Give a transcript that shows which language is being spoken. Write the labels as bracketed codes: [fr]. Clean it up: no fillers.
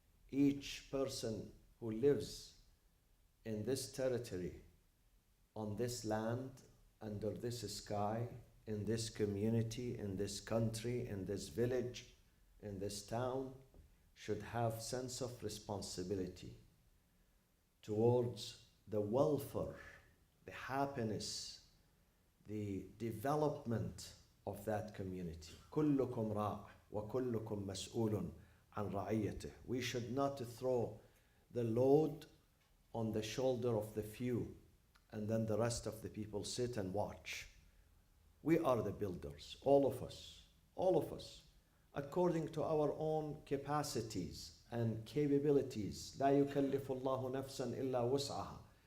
[en] Each person who lives in this territory, on this land, under this sky, in this community, in this country, in this village, in this town, should have sense of responsibility towards the welfare, the happiness, the development of that community. [ar] كلكم راع وكلكم مسؤول عن رعيته. [en] We should not throw the load on the shoulder of the few and then the rest of the people sit and watch. We are the builders, all of us, according to our own capacities and capabilities. [ar] لا يكلف الله نفسا إلا وسعها.